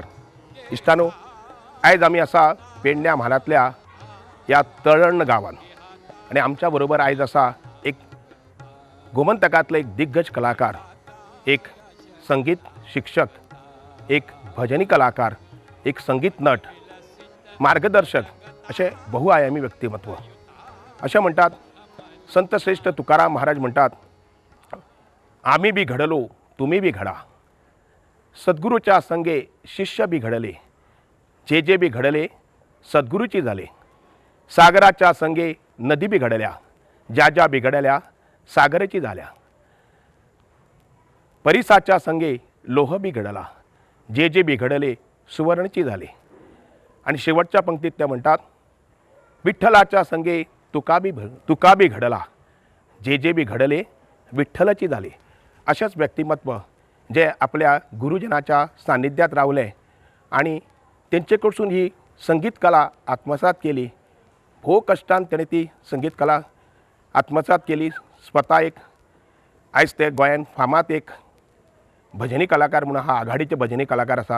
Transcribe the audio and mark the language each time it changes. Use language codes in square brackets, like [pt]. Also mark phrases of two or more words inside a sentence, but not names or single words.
[kok] इश्टानो, आयज आमी आसा पेडण्या म्हालांतल्या ह्या तळण गांवांत आनी आमच्या बरोबर आयज आसा एक गोमंतकांतलो एक दिग्गज कलाकार, एक संगीत शिक्षक, एक भजनी कलाकार, एक संगीत नट, मार्गदर्शक अशें बहुआयामी व्यक्तिमत्व. अशें म्हणटात, संत श्रेष्ठ तुकाराम महाराज म्हणटात, [mr] आमी बी घडलो तुमी बी घडा. सद्गुरूच्या संगे शिष्य बी घडले, जे बी घडले सद्गुरूची झाले. सागराच्या संगे नदी बी घडल्या, ज्या बी घडल्या सागराची झाल्या. परिसाच्या संगे लोह बी घडला, जे बी घडले सुवर्णची झाले. आणि शेवटच्या पंक्तीत ते म्हणतात, विठ्ठलाच्या संगे तुका बी घडला, जे बी घडले विठ्ठलाची झाले. [kok] अशेंच व्यक्तिमत्व जे आपल्या गुरुजनाच्या सान्निध्यात रावले आणि तेंचे कडसून ही संगीत कला आत्मसात केली. भोव कश्टान तेणें ती संगीत कला आत्मसात केली. स्वता एक आयज ते गोंयांत फामाद एक भजनी कलाकार म्हणून हा आघाडीचे भजनी कलाकार आसा.